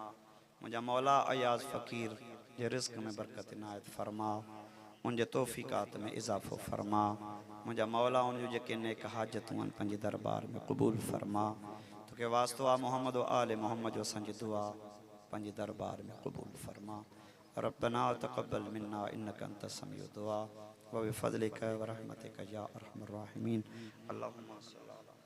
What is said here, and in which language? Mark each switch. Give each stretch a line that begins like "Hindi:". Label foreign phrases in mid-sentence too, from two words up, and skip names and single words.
Sindhi: मुंहिंजा मौला अयाज़ फ़कीर जे रिज़्क़ में बरकत इनायत फरमा उनजे तौफ़ीक़ात में इज़ाफ़ो फरमा। मुंहिंजा मौला उन जूं जेके नेक हाजतूं आहिनि पंहिंजे दरबार में क़बूल फरमा। तोखे वास्तो आहे मोहम्मद आले मोहम्मद जो असांजी दुआ पंहिंजे दरबार में क़बूल फरमा।
Arabic: ربنا تقبل منا إنك أنت سميع الدعاء وبفضلك ورحمتك يا أرحم الراحمين. اللهم